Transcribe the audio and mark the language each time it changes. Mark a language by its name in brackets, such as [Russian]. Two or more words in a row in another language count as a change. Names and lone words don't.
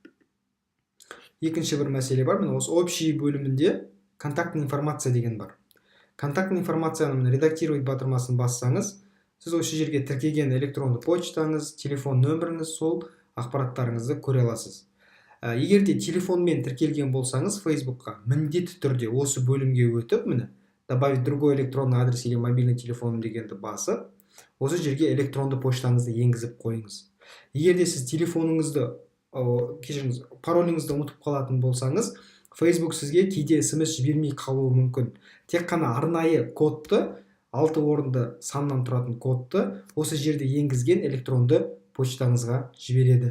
[Kazakh] Екінші бір мәселе бар, міне осы общий бөлімінде [Russian] контактный информация [Kazakh] деген бар. [Russian] Контактный информацияны редактировать [Kazakh] батырмасын бассаңыз, сіз осы жерге тіркеген электронды почтаңыз, телефон нөміріңіз, сол ақпараттарыңызды көре аласыз. Егер де телефонмен тіркелген болсаңыз Facebook'қа міндетті түрде осы бөлімге өтіп, міне [Russian] добавить другой электронный адрес или мобильный телефон [Kazakh] дегенді басып, осы жерге электронды почтаңызды енгізіп қойыңыз. Егер де сіз телефоныңызды, пароліңізді ұмытып қалатын болсаңыз, Facebook сізге кейде SMS жібермей қалуы мүмкін. Тек қана арнайы кодты, 6 орынды саннан тұратын кодты осы жерде енгізген электронды почтаңызға жібереді.